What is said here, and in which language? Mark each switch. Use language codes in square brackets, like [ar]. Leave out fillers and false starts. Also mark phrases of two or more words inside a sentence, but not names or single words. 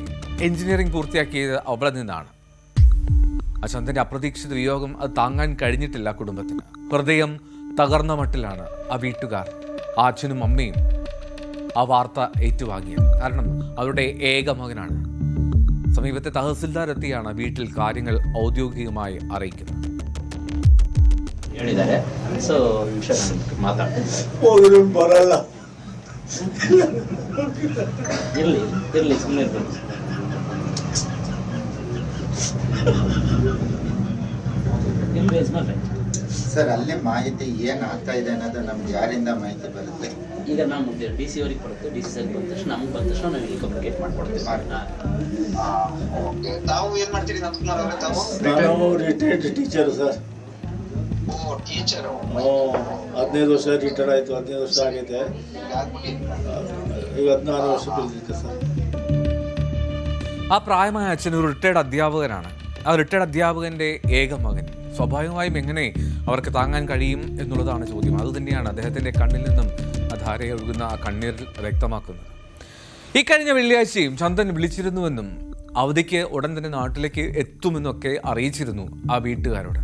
[ml] എഞ്ചിനീയറിംഗ് പൂർത്തിയാക്കിയത് അവിടെ നിന്നാണ്. ആ ചന്ദന്റെ അപ്രതീക്ഷിത വിയോഗം അത് താങ്ങാൻ കഴിഞ്ഞിട്ടില്ല കുടുംബത്തിന്. ഹൃദയം തകർന്ന മട്ടിലാണ് ആ വീട്ടുകാർ, ആ അച്ഛനും അമ്മയും ആ വാർത്ത ഏറ്റുവാങ്ങിയത്. കാരണം അവരുടെ ഏക മകനാണ്. സമീപത്തെ തഹസിൽദാർ എത്തിയാണ് വീട്ടിൽ കാര്യങ്ങൾ ഔദ്യോഗികമായി അറിയിക്കുന്നത്. [kn] ಹೇಳಿದ್ದಾರೆ. ಸೊ ಮಾತಾಡ್ತಾರೆ. ಇರ್ಲಿ ಸುಮ್ಮನೆ ಇರ್ಬೇಕು. ಸರ್ ಅಲ್ಲಿ ಮಾಹಿತಿ ಏನು ಆಗ್ತಾ ಇದೆ ಅನ್ನೋದು ನಮ್ಗೆ ಯಾರಿಂದ ಮಾಹಿತಿ ಬರುತ್ತೆ? ಈಗ ನಾವು DC ಅವರಿಗೆ ಕೊಡ್ತೀವಿ. DC ಸರ್ ಬಂದ ತಕ್ಷಣ ನಮ್ಗೆ ಬಂದ ತಕ್ಷಣ ನಾವು ಇಲ್ಲಿ ಕಮ್ಯುನಿಕೇಟ್ ಮಾಡ್ಕೊಡ್ತೀವಿ. ತಾವು ಏನ್ ಮಾಡ್ತೀರಿ ನಂತಕುಮಾರ್ ಅವರೇ? ತಾವು ನಾನು [en] retired teacher sir. [kn] ಟೀಚರು 15 ವರ್ಷ ರಿಟೈರ್ಡ್ ಆಯಿತು. 15 ವರ್ಷ ಆಗೈತೆ. ಈಗ 14 ವರ್ಷ ಕಳೆದಿತ್ತು ಸರ್. [ml] ആ പ്രായമായ അച്ഛൻ ഒരു റിട്ടയർഡ് അധ്യാപകനാണ്. ആ റിട്ടയർഡ് അധ്യാപകൻ്റെ ഏക മകൻ. സ്വാഭാവികമായും എങ്ങനെ അവർക്ക് താങ്ങാൻ കഴിയും എന്നുള്ളതാണ് ചോദ്യം. അതുതന്നെയാണ് അദ്ദേഹത്തിൻ്റെ കണ്ണിൽ നിന്നും ആ ധാരയൊഴുകുന്ന ആ കണ്ണീർ വ്യക്തമാക്കുന്നത്. ഇക്കഴിഞ്ഞ വെള്ളിയാഴ്ചയും ചന്ദൻ വിളിച്ചിരുന്നുവെന്നും അവധിക്ക് ഉടൻ തന്നെ നാട്ടിലേക്ക് എത്തുമെന്നൊക്കെ അറിയിച്ചിരുന്നു ആ വീട്ടുകാരോട്.